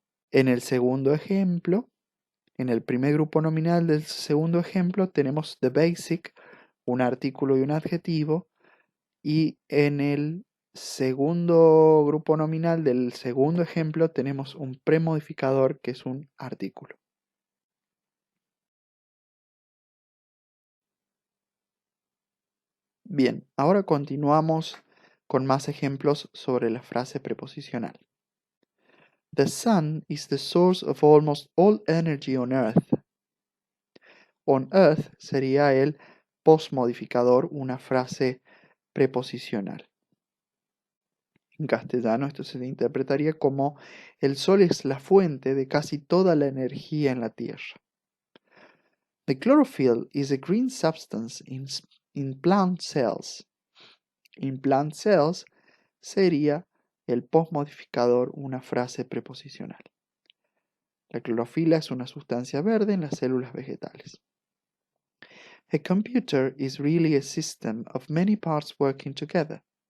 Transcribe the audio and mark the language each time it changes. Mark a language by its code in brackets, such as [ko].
[es] En el segundo ejemplo, en el primer grupo nominal del segundo ejemplo, tenemos [en] the basic, [es] un artículo y un adjetivo, y en el segundo grupo nominal del segundo ejemplo tenemos un premodificador que es un artículo. Bien, ahora continuamos con más ejemplos sobre la frase preposicional. [en] The sun is the source of almost all energy on Earth. On Earth [es] sería el postmodificador, una frase preposicional. En castellano esto se interpretaría como el sol es la fuente de casi toda la energía en la Tierra. [en] The chlorophyll is a green substance in plant cells. In plant cells [es] sería el postmodificador, una frase preposicional. La clorofila es una sustancia verde en las células vegetales. [en] A computer is really a system of many parts working together.